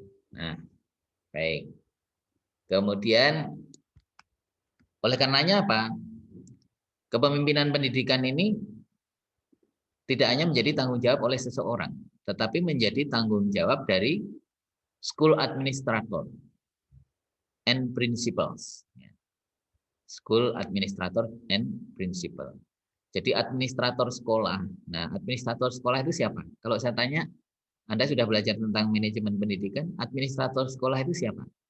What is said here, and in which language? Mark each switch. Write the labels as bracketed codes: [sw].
[id] Nah, baik. Kemudian oleh karenanya apa? Kepemimpinan pendidikan ini tidak hanya menjadi tanggung jawab oleh seseorang, tetapi menjadi tanggung jawab dari [en] school administrator and principals. School administrator and principal. [id] Jadi administrator sekolah. Nah, administrator sekolah itu siapa? Kalau saya tanya, Anda sudah belajar tentang manajemen pendidikan, administrator sekolah itu siapa?